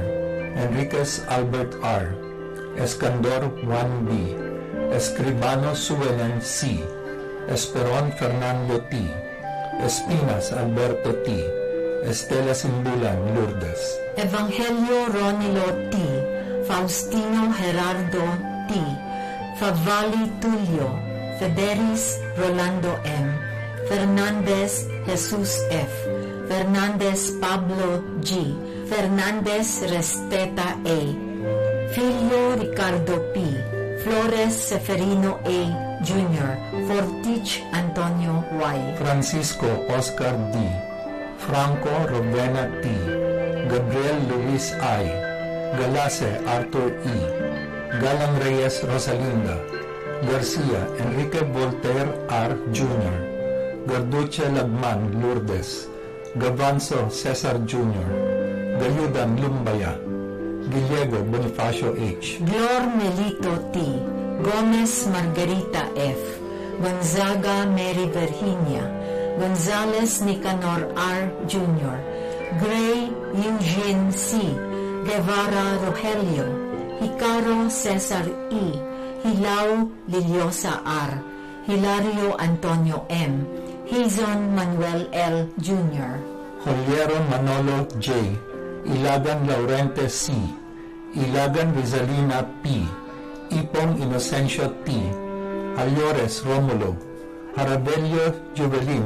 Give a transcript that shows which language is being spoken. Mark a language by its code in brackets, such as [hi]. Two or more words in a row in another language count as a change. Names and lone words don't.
[en] Enriquez Albert R. Escandor 1B. Escribano Suelen C. Esperon Fernando T. Espinas Alberto T. Estela Simbulan Lourdes. Evangelio Ronilo T. Faustino Gerardo T. Favali Tulio. Federis Rolando M. Fernandez Jesus F. Fernandez Pablo G. Fernandez Resteta A. Filio Ricardo P. Flores Seferino A. Jr. Fortich Antonio Y. Francisco Oscar D. Franco Robena T. Gabriel Luis I. Galase Arthur E. Galang Reyes Rosalinda. Garcia Enrique Voltaire R. Jr. Garduche Lagman Lourdes. Gavanzo Cesar Jr. Gayudan Lumbaya. Giliego Bonifacio H. Glor Melito T. Gomez Margarita F. Gonzaga Mary Virginia. Gonzales Nicanor R. Jr. Gray Eugene C. Guevara Rogelio. Hicaro Cesar E. Hilao Liliosa R. Hilario Antonio M. Hizon Manuel L. Jr. Joliero Manolo J. Ilagan Laurente C. Ilagan Rizalina P. Ipong Inocencio T. Ayores Romulo. Harabelio Juvelin.